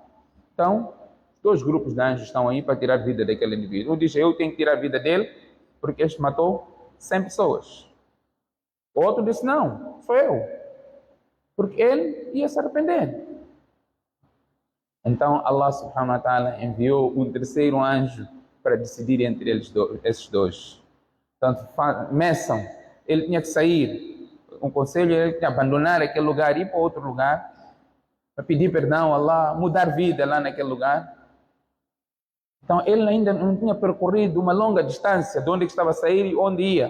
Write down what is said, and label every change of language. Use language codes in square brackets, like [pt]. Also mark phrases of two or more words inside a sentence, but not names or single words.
[pt] Então, dois grupos de anjos estão aí para tirar a vida daquele indivíduo. Um diz, eu tenho que tirar a vida dele, porque este matou 100 pessoas. O outro disse, não, sou eu. Porque ele ia se arrepender. Então, [ar] الله سبحانه وتعالى [pt] enviou um terceiro anjo para decidir entre esses dois. Portanto, meçam, ele tinha que sair. Um conselho era que abandonar aquele lugar e ir para outro lugar, para pedir perdão a Allah, mudar vida lá naquele lugar. Então, ele ainda não tinha percorrido uma longa distância de onde estava a sair e onde ia.